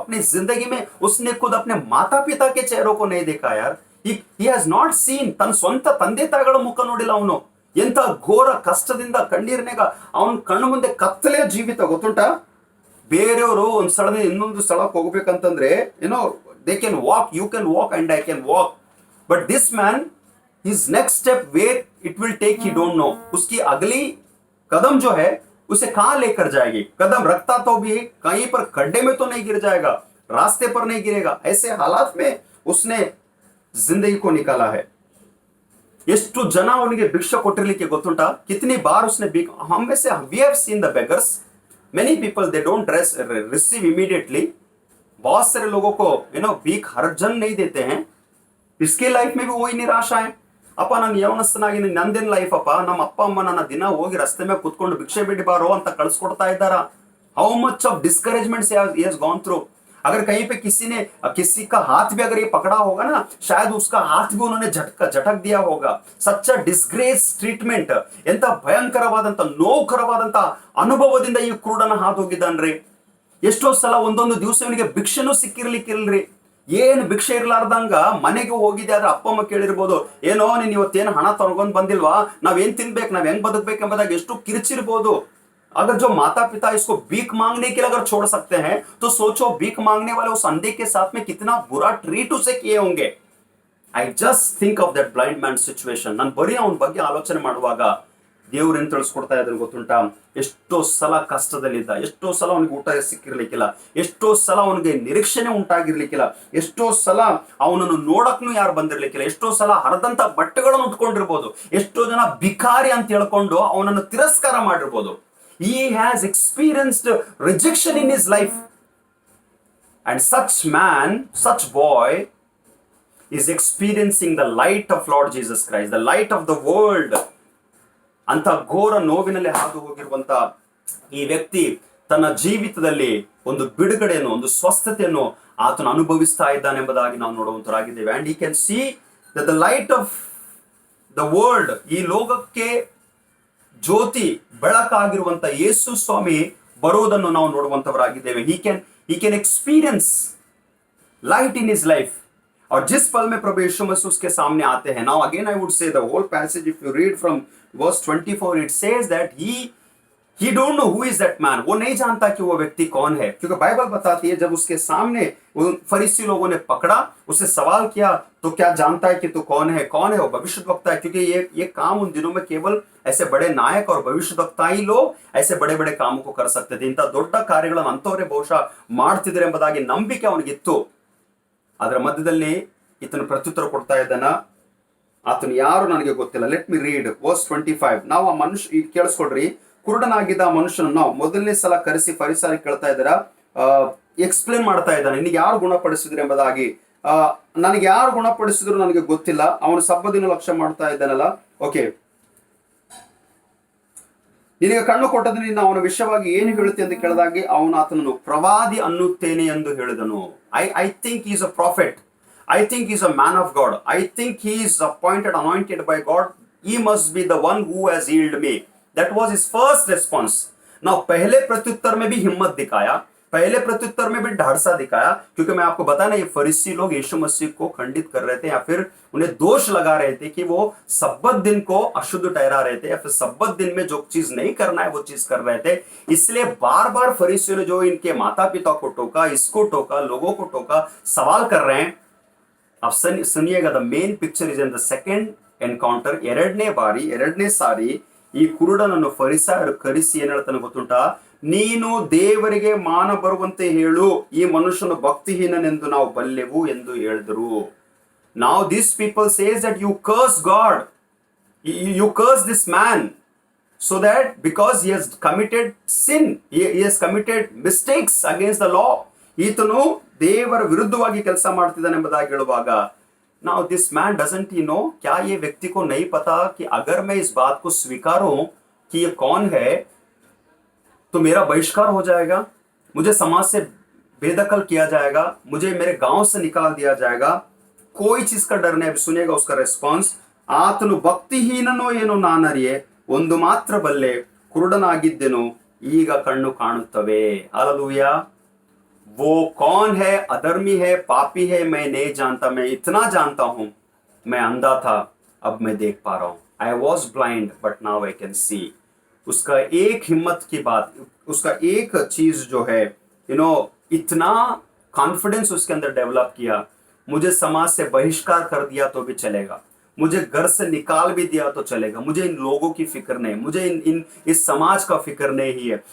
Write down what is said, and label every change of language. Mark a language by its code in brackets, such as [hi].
[hi] अपनी जिंदगी में उसने खुद अपने माता पिता के चेहरों को नहीं देखा यार. [en] He has not seen. [kn] ತನ್ನ ಸ್ವಂತ ತಂದೆ ತಾಯಿಗಳ ಮುಖ ನೋಡಿಲ್ಲ ಅವನು. ಎಂತ ಘೋರ ಕಷ್ಟದಿಂದ ಕಣ್ಣೀರಿನಾಗ ಅವನ ಕಣ್ಣು ಮುಂದೆ ಕತ್ತಲೆಯ ಜೀವಿತ ಗೊತ್ತುಂಟಾ. ಬೇರೆಯವರು ಒಂದು ಸ್ಥಳದಿಂದ ಇನ್ನೊಂದು ಸ್ಥಳಕ್ಕೆ ಹೋಗ್ಬೇಕಂತಂದ್ರೆ [en] They can walk, you can walk and I can walk, but this man his next step where it will take he don't know. [hi] उसकी अगली कदम जो है उसे कहां लेकर जाएगी. कदम रखता तो भी कहीं पर खड्डे में तो नहीं गिर जाएगा, रास्ते पर नहीं गिरेगा. ऐसे हालात में उसने जिंदगी को निकाला है. [kn] ಎಷ್ಟು ಜನ ಅವನಿಗೆ ಭಿಕ್ಷೆ ಕೊಟ್ಟಿರ್ಲಿಕ್ಕೆ ಗೊತ್ತುಂಟಾ. [hi] ಕಿತನಿ ಬಾರ್ उसने हम में से [en] we have seen the beggars. Many people they don't receive immediately. [hi] बहुत सारे लोगों को भीख हर जन नहीं देते हैं. इसके लाइफ में भी वही निराशा है. [kn] ಅಪ್ಪ ನಾನು ಯೌವನಸ್ಥನಾಗಿ ನಂದೇನ್ ಲೈಫ್ ಅಪ್ಪ, ನಮ್ಮ ಅಪ್ಪ ಅಮ್ಮ ನನ್ನ ದಿನ ಹೋಗಿ ರಸ್ತೆ ಮೇಲೆ ಕುತ್ಕೊಂಡು ಭಿಕ್ಷೆ ಬಿಡಿ ಬಾರೋ ಅಂತ ಕಳ್ಸಿಕೊಡ್ತಾ ಇದ್ದಾರ. [en] How much of discouragements he has gone through. [hi] अगर कहीं पे किसी का हाथ भी अगर ये पकड़ा होगा ना, शायद उसका हाथ भी उन्होंने झटक दिया होगा. [en] Such a disgrace treatment. [kn] ಎಂತ ಭಯಂಕರವಾದಂತ ನೋವುಕರವಾದಂತ ಅನುಭವದಿಂದ ಈ ಕುರುಡನ ಹಾದು ಹೋಗಿದ್ದಾನ್ರಿ. ಎಷ್ಟೋ ಸಲ ಒಂದೊಂದು ದಿವಸ ಇವನಿಗೆ ಭಿಕ್ಷೆನೂ ಸಿಕ್ಕಿರ್ಲಿಕ್ಕಿಲ್ರಿ. ಏನು ಭಿಕ್ಷೆ ಇರ್ಲಾರ್ದಂಗ ಮನೆಗೆ ಹೋಗಿದೆ ಆದ್ರೆ ಅಪ್ಪ ಅಮ್ಮ ಕೇಳಿರ್ಬೋದು, ಏನೋ ನೀನ್ ಇವತ್ತೇನು ಹಣ ತಗೊಂಡ್ ಬಂದಿಲ್ವಾ, ನಾವೇನ್ ತಿನ್ಬೇಕು, ನಾವ್ ಹೆಂಗ್ ಬದುಕ್ಬೇಕು ಎಂಬುದಾಗಿ ಎಷ್ಟು ಕಿರಿಚಿರ್ಬೋದು. [hi] अगर जो माता पिता इसको भीख मांगने के लिए अगर छोड़ सकते हैं, तो सोचो भीख मांगने वाले उस अंधे के साथ में कितना बुरा ट्रीट उसे किए होंगे. [en] I just think of that blind man situation. [kn] ನಾನು ಬರೀ ಅವನ ಬಗ್ಗೆ ಆಲೋಚನೆ ಮಾಡುವಾಗ ದೇವ್ರು ಏನ್ ತಿಳಿಸ್ಕೊಡ್ತಾ ಇದ್ರು ಗೊತ್ತುಂಟಾ? ಎಷ್ಟೋ ಸಲ ಕಷ್ಟದಲ್ಲಿದ್ದ, ಎಷ್ಟೋ ಸಲ ಅವನಿಗೆ ಊಟ ಸಿಕ್ಕಿರ್ಲಿಕ್ಕಿಲ್ಲ, ಎಷ್ಟೋ ಸಲ ಅವನಿಗೆ ನಿರೀಕ್ಷಣೆ ಉಂಟಾಗಿರ್ಲಿಕ್ಕಿಲ್ಲ, ಎಷ್ಟೋ ಸಲ ಅವನನ್ನು ನೋಡಕ್ನು ಯಾರು ಬಂದಿರ್ಲಿಕ್ಕಿಲ್ಲ, ಎಷ್ಟೋ ಸಲ ಹರಿದಂತ ಬಟ್ಟೆಗಳನ್ನು ಉಟ್ಕೊಂಡಿರ್ಬೋದು, ಎಷ್ಟೋ ಜನ ಭಿಕಾರಿ ಅಂತ ಹೇಳ್ಕೊಂಡು ಅವನನ್ನು ತಿರಸ್ಕಾರ ಮಾಡಿರ್ಬೋದು. [en] He has experienced rejection in his life. And such man, such boy is experiencing the light of Lord Jesus Christ, the light of the world. [kn] ಅಂತ ಘೋರ ನೋವಿನಲ್ಲಿ ಹಾದು ಹೋಗಿರುವಂತ ಈ ವ್ಯಕ್ತಿ ತನ್ನ ಜೀವಿತದಲ್ಲಿ ಒಂದು ಬಿಡುಗಡೆಯನ್ನು, ಒಂದು ಸ್ವಸ್ಥತೆಯನ್ನು ಆತನು ಅನುಭವಿಸ್ತಾ ಇದ್ದಾನೆಂಬುದಾಗಿ ನಾವು ನೋಡುವಂತರಾಗಿದ್ದೇವೆ. [en] and he can see that the light of the world, [kn] ಈ ಲೋಕಕ್ಕೆ ಜ್ಯೋತಿ ಬೆಳಕಾಗಿರುವಂತ ಯೇಸು ಸ್ವಾಮಿ ಬರುವುದನ್ನು ನಾವು ನೋಡುವಂತವರಾಗಿದ್ದೇವೆ. [en] he can experience light in his life. [hi] और जिस पल में प्रभु यीशु मसीह उसके सामने आते हैं, [en] now again I would say the whole passage, if you read from verse 24, it says that he don't know who is that man. [hi] वो नहीं जानता कि वो व्यक्ति कौन है, क्योंकि बाइबल बताती है जब उसके सामने फरीसी लोगों ने पकड़ा, उससे सवाल किया, तो क्या जानता है कि तू कौन है? वो भविष्यद्वक्ता है, क्योंकि ये काम उन दिनों में केवल ऐसे बड़े नायक और भविष्यद्वक्ता ही लोग ऐसे बड़े बड़े कामों को कर सकते थे. [kn] ಇಂಥ ದೊಡ್ಡ ಕಾರ್ಯಗಳನ್ನು ಅಂತವರೇ ಬಹುಶಃ ಮಾಡ್ತಿದ್ರೆ ಎಂಬುದಾಗಿ ನಂಬಿಕೆ ಅವನಿಗಿತ್ತು. ಅದರ ಮಧ್ಯದಲ್ಲಿ ಈತನು ಪ್ರತ್ಯುತ್ತರ ಕೊಡ್ತಾ ಇದ್ದಾನ, ಆತನು ಯಾರು ನನಗೆ ಗೊತ್ತಿಲ್ಲ. [en] Let me read verse 25. [kn] ನಾವು ಆ ಮನುಷ್ಯ, ಈಗ ಕೇಳಿಸ್ಕೊಡ್ರಿ, ಕುರುಡನಾಗಿದ್ದ ಆ ಮನುಷ್ಯನನ್ನು ನಾವು ಮೊದಲನೇ ಸಲ ಕರೆಸಿ ಫರಿಸಾಯರು ಕೇಳ್ತಾ ಇದ್ದಾರ, ಎಕ್ಸ್ಪ್ಲೇನ್ ಮಾಡ್ತಾ ಇದ್ದಾನೆ, ನಿನಗೆ ಯಾರು ಗುಣಪಡಿಸಿದ್ರು ಎಂಬುದಾಗಿ. ನನಗೆ ಯಾರು ಗುಣಪಡಿಸಿದ್ರು ನನಗೆ ಗೊತ್ತಿಲ್ಲ, ಅವನು ಸಬ್ಬದಿನ ಲಕ್ಷ್ಯ ಮಾಡ್ತಾ ಇದ್ದಾನಲ್ಲ. ಓಕೆ, ನಿನಗೆ ಕಣ್ಣು ಕೊಟ್ಟದ್ದು ನೀನು ಅವನ ವಿಷಯವಾಗಿ ಏನು ಹೇಳುತ್ತೆ ಎಂದು ಕೇಳಿದಾಗೆ ಅವನು ಆತನನ್ನು ಪ್ರವಾದಿ ಅನ್ನುತ್ತೇನೆ ಎಂದು ಹೇಳಿದನು. [en] I think is a prophet, I think he's a man of God. I think he is appointed, anointed by God. He must be the one who has healed me. That was his first response. [hi] Now पहले प्रत्युत्तर में भी हिम्मत दिखाया, पहले प्रत्युत्तर में भी ढाढ़सा दिखाया, क्योंकि मैं आपको बताया ना, ये फरीसी लोग यीशु मसीह को खंडित कर रहे थे या फिर उन्हें दोष लगा रहे थे कि वो सब्बत दिन को अशुद्ध ठहरा रहे थे, या फिर सब्बत दिन में जो चीज नहीं करना है वो चीज कर रहे थे. इसलिए बार बार फरीसियों ने जो इनके माता पिता को टोका, इसको टोका, लोगों को टोका, सवाल कर रहे हैं. अब सुनिएगा, [en] The main picture is in the second encounter. [kn] ಎರಡನೇ ಸಾರಿ ಈ ಕುರುಡನನ್ನು ಫರಿಸಾಯರು ಕರೆಸಿ ಏನ್ ಹೇಳ್ತಾನೆ ಗೊತ್ತುಂಟಾ? ನೀನು ದೇವರಿಗೆ ಮಾನ ಬರುವಂತೆ ಹೇಳು, ಈ ಮನುಷ್ಯನು ಭಕ್ತಿಹೀನನೆಂದು ನಾವು ಬಲ್ಲೆವು ಎಂದು ಹೇಳಿದರು. [en] Now these people says that you curse God, you curse this man, so that because he has committed sin, he has committed mistakes against the law, [kn] ಈತನು ದೇವರ ವಿರುದ್ಧವಾಗಿ ಕೆಲಸ ಮಾಡ್ತಿದ್ದಾನೆ ಎಂಬುದಾಗಿ ಹೇಳುವಾಗ, [en] now this man doesn't he know, [hi] क्या ये व्यक्ति को नहीं पता कि अगर मैं इस बात को स्वीकारूं कि ये कौन है तो मेरा बहिष्कार हो जाएगा, मुझे समाज से बेदखल किया जाएगा, मुझे मेरे गांव से निकाल दिया जाएगा, कोई चीज का डर नहीं. अब सुनिएगा उसका रेस्पॉन्स. [kn] ಆತನು ಭಕ್ತಿಹೀನನೋ ಏನೋ ನಾನರಿಯೆ, ಒಂದು ಮಾತ್ರ ಬಲ್ಲೆ, ಕುರುಡನಾಗಿದ್ದೆನು, ಈಗ ಕಣ್ಣು ಕಾಣುತ್ತವೆ. [hi] हालेलुया. वो कौन है, अधर्मी है, पापी है, मैं नहीं जानता. मैं इतना जानता हूं, मैं अंधा था, अब मैं देख पा रहा हूं. [en] I was blind but now I can see. [hi] उसका एक हिम्मत की बात, उसका एक चीज जो है, इतना कॉन्फिडेंस उसके अंदर डेवलप किया, मुझे समाज से बहिष्कार कर दिया तो भी चलेगा, मुझे घर से निकाल भी दिया तो चलेगा, मुझे इन लोगों की फिक्र नहीं, मुझे इस समाज का फिक्र नहीं है.